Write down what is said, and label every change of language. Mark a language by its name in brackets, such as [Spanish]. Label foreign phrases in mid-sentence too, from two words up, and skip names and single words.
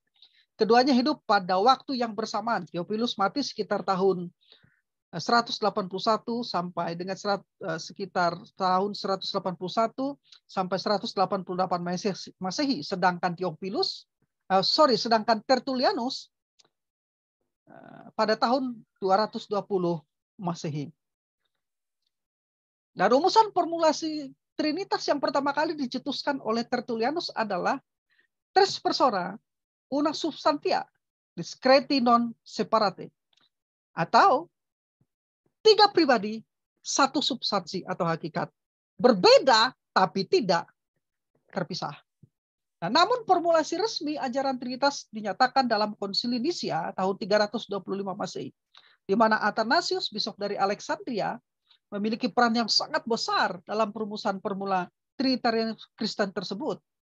[Indonesian] Keduanya hidup pada waktu yang bersamaan. Theophilus mati sekitar tahun 181 sampai dengan sekitar tahun 181 sampai 188 Masehi. Sedangkan sedangkan Tertullianus pada tahun 220 Masehi. Nah, rumusan formulasi Trinitas yang pertama kali dicetuskan oleh Tertullianus adalah [Latin] tres persona, una substantia, discreti non separate. [Indonesian] Atau 3 pribadi, 1 substansi atau hakikat. Berbeda tapi tidak terpisah. Nah, namun formulasi resmi ajaran Trinitas dinyatakan dalam Konsili Nisia tahun 325 Masehi, di mana Athanasius, bisop dari Alexandria, memiliki peran yang sangat besar dalam perumusan formula Trinitarian Kristen tersebut.